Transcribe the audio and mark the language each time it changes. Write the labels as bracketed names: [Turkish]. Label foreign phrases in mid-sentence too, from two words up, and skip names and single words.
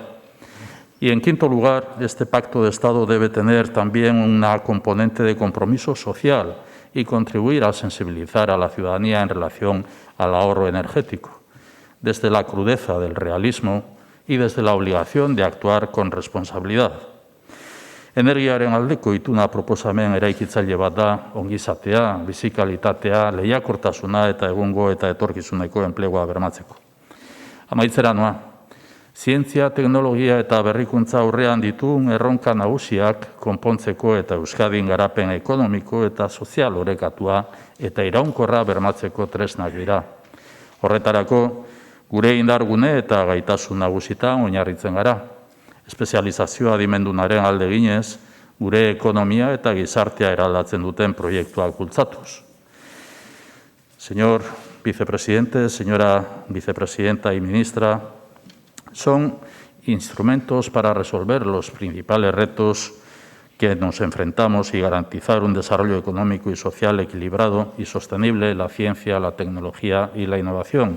[Spanish] Y, en quinto lugar, este pacto de Estado debe tener también una componente de compromiso social y contribuir a sensibilizar a la ciudadanía en relación al ahorro energético, desde la crudeza del realismo y desde la obligación de actuar con responsabilidad. [Basque] Energiaren aldeko ituna proposamen eraikitzaile bat da, ongizatea, bizikalitatea, lehiakortasuna eta egungo eta etorkizuneko enplegua bermatzeko. Amaitzera noa. Zientzia, teknologia eta berrikuntza aurrean ditugun erronka nagusiak konpontzeko eta Euskadin garapen ekonomiko eta sozial orekatua eta iraunkorra bermatzeko tresnak dira. Horretarako, gure indargune eta gaitasun nagusitan oinarritzen gara. Espezializazioa adimendunaren alde ginez, gure ekonomia eta gizartea eraldatzen duten proiektuak bultzatuz. [Spanish] Señor vicepresidente, señora vicepresidenta y ministra, son instrumentos para resolver los principales retos que nos enfrentamos y garantizar un desarrollo económico y social equilibrado y sostenible en la ciencia, la tecnología y la innovación.